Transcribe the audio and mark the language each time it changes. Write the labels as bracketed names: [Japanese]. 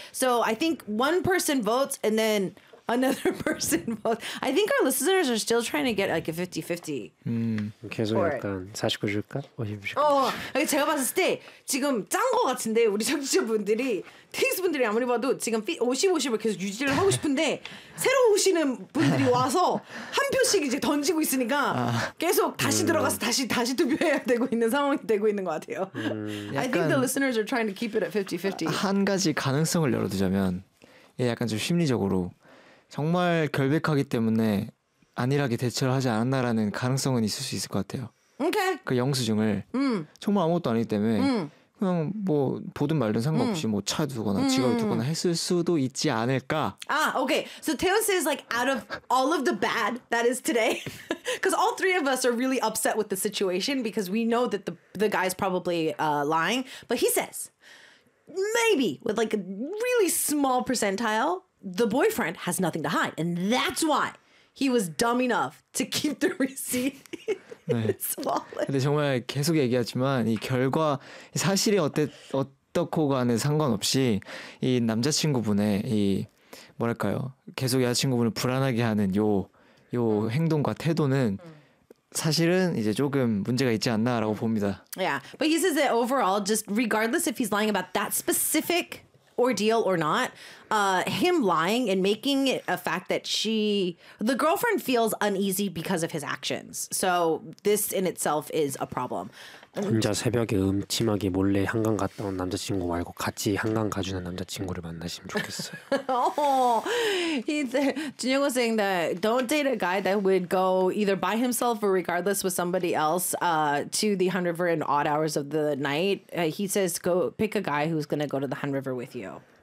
[English] So I think one person votes and then another person votes. I think our listeners are still trying to get like a 50-50. [Korean] 계속 약간 49 줄까? 50 줄까? 제가 봤을 때 지금 짠 것 같은데 우리 청취자분들이 테이스분들이 아무리 봐도 지금 50-50을 계속 유지를 하고 싶은데 새로 오시는 분들이 와서 한 표씩 이제 던지고 있으니까 계속 다시 들어가서 다시 투표해야 되고 있는 상황이 되고 있는 것 같아요. [English] I think the listeners are trying to keep it at 50-50. [Korean] 한 가지 가능성을 열어두자면 약간 좀 심리적으로 정말 결백하기 때문에 안일하게 대처를 하지 않았나라는 가능성은 있을 수 있을 것 같아요. 오케이. 그 영수증을 정말 아무것도 아니기 때문에 그냥 뭐 보든 말든 상관없이 뭐 차 두거나 직업을 두거나 했을 수도 있지 않을까. 아, 오케이. [English] So Taeyeon says like out of all of the bad that is today, because all three of us are really upset with the situation because we know that the guy's probably lying, but he says maybe with like a really small percentile. The boyfriend has nothing to hide, and that's why he was dumb enough to keep the receipt in his wallet. [Korean] 근데 정말 계속 얘기하지만 이 결과 사실이 어떻고 간에 상관없이 이 남자친구분의 이 뭐랄까요 계속 여자친구분을 불안하게 하는 요 행동과 태도는 사실은 이제 조금 문제가 있지 않나라고 봅니다. [English] Yeah, but he says that overall, just regardless if he's lying about that specific. Ordeal or not, him lying and making it a fact that the girlfriend feels uneasy because of his actions. So this in itself is a problem. [Korean] 혼자 새벽에 음침하게 몰래 한강 갔다 온 남자친구 말고 같이 한강 가주는 남자친구를 만나시면 좋겠어요. [English] Jin-young was saying that don't date a guy that would go either by himself or regardless with somebody else to the Han River in odd hours of the night. He says go pick a guy who's going to go to the Han River with you.